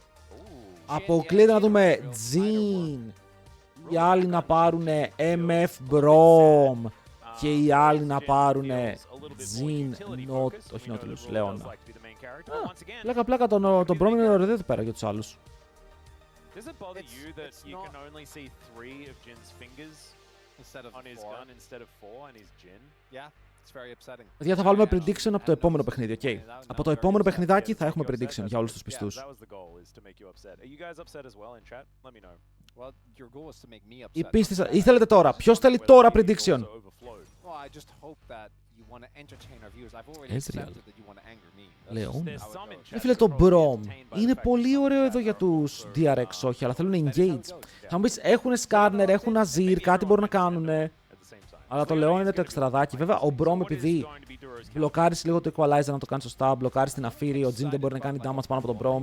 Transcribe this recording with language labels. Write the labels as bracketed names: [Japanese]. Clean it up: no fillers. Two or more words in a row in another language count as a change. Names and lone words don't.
[Greek] Αποκλείεται να δούμε Jhin, οι άλλοι να πάρουν MF Brom και οι άλλοι να πάρουν Jhin, όχι Nautilus, Leona. Πλάκα, τον Brom είναι ωραίο εδώ πέρα για τους άλλους. [English] instead of on his 4. gun instead of 4 and his Jin. Yeah, it's very upsetting. [Greek] Παιδιά, θα βάλουμε prediction από το επόμενο παιχνίδι, οκ. Από το επόμενο παιχνιδάκι θα έχουμε prediction για όλους τους πιστούς. [English] Well, your goal was to make me upset. [Greek] Η πίστη ή θέλετε τώρα. Ποιος θέλει τώρα prediction? [English] Well, I just hope that you want to entertain our viewers. I've already Ezreal. accepted that you want to anger me. [Greek] Leona. Φίλε, το Brom είναι πολύ ωραίο εδώ για τους DRX, όχι, αλλά θέλουν engage. Θα μου πεις, έχουν Skarner, έχουν Azir, κάτι μπορούν να κάνουν. Αλλά το Leona είναι το εξτραδάκι. Βέβαια, ο Brom επειδή μπλοκάρεις λίγο το equalizer να το κάνει σωστά, μπλοκάρεις την Αφήρη, ο Jin δεν μπορεί να κάνει damage πάνω από τον Brom.